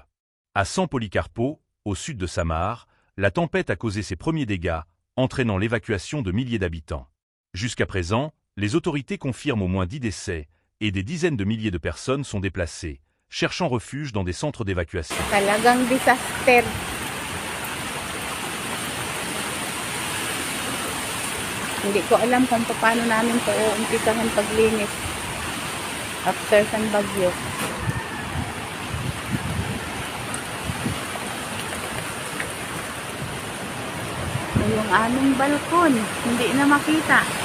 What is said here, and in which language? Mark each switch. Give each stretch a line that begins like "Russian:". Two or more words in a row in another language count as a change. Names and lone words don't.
French: À San Policarpo, au sud de Samar, la tempête a causé ses premiers dégâts, entraînant l'évacuation de milliers d'habitants. Jusqu'à présent, les autorités confirment au moins 10 décès, et des dizaines de milliers de personnes sont déplacées, cherchant refuge dans des centres d'évacuation.
Filipino: Talagang disaster. Hindi ko alam kung paano namin ito uumpisahan paglinis after San Bagyo. Yung aming balkon, hindi na makita.